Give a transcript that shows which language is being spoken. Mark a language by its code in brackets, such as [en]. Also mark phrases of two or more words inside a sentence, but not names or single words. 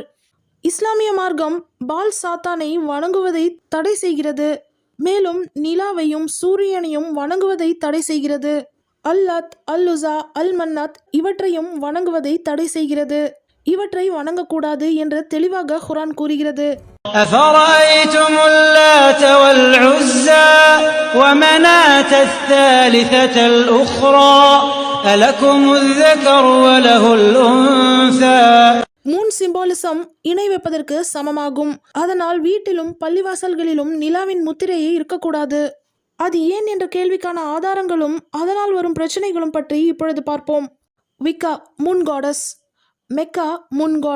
[ta] இஸ்லாமிய மார்க்கம் பால் சாத்தானை வணங்குவதை தடை செய்கிறது. மேலும் நிலாவையும் சூரியனையும் வணங்குவதை தடை செய்கிறது. அல்லத், அல்-உஸா, அல்-மன்னாத் இவற்றையும் வணங்குவதை தடை செய்கிறது. இவற்றை வணங்கக்கூடாது என்று தெளிவாக குர்ஆன் கூறுகிறது. [ar] أفرأيتم اللات والعزى ومناة الثالثة الأخرى ألكم الذكر وله الأنثى. [en] moon symbolism [ta] இணை வைப்பதற்கு சமமாகும். அதனால் வீட்டிலும் பள்ளிவாசல்களிலும் நிலாவின் முத்திரையே இருக்கக்கூடாது. அது ஏன் என்ற கேள்விக்கான ஆதாரங்களும் அதனால் வரும் பிரச்சனைகளும் பற்றி இப்பொழுது பார்ப்போம். [en] Wicca moon goddess, Mecca moon god.